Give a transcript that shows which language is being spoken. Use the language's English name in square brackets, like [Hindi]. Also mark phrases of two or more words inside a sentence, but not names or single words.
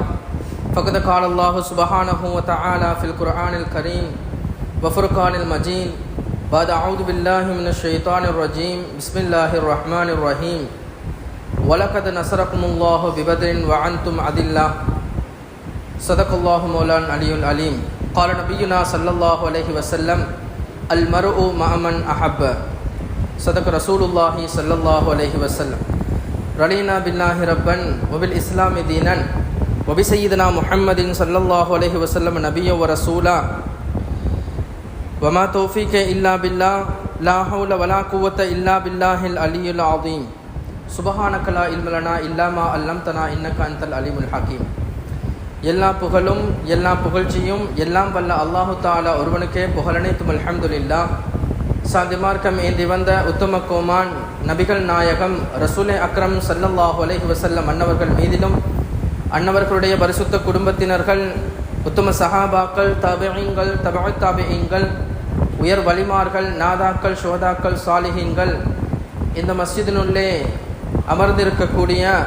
[Arabic] فقد قال الله سبحانه وتعالى في القرآن الكريم والفرقان المجيد. بعد أعوذ بالله من الشيطان الرجيم. بسم الله الرحمن الرحيم. ولقد نصركم الله ببدر وأنتم أذلة. صدق الله مولانا العلي العليم. قال نبينا صلى الله عليه وسلم المرء مع من أحب. صدق رسول الله صلى الله عليه وسلم. رضينا بالله ربا وبالإسلام دينا وبسيدنا محمد صلى الله عليه وسلم نبيا ورسولا وما توفيق إلا بالله لا حول ولا قوة إلا بالله العلي العظيم. سبحانك لا علم لنا إلا ما علمتنا إنك أنت العليم الحكيم. [Tamil] எல்லா புகழும் எல்லா புகழ்ச்சியும் எல்லாம் வல்ல அல்லாஹு தாலா ஒருவனுக்கே புகழனைத்தும் அல்ஹம்துலில்லாஹ். சாந்தி மார்க்கம் ஏந்தி வந்த உத்தம கோமான் நபிகள் நாயகம் ரசூலே அக்ரம் [Arabic] صلى الله عليه وسلم [Tamil] அன்னவர்கள் மீதிலும் அன்னவர்களுடைய பரிசுத்த குடும்பத்தினர்கள் உத்தம சஹாபாக்கள் தாபிஈன்கள் தபஅத் தாபிஈன்கள் உயர் வலிமார்கள் நாதாக்கள் ஷுஹதாக்கள் சாலிஹீன்கள் இந்த மஸ்ஜிதினுள்ளே அமர்ந்திருக்கக்கூடிய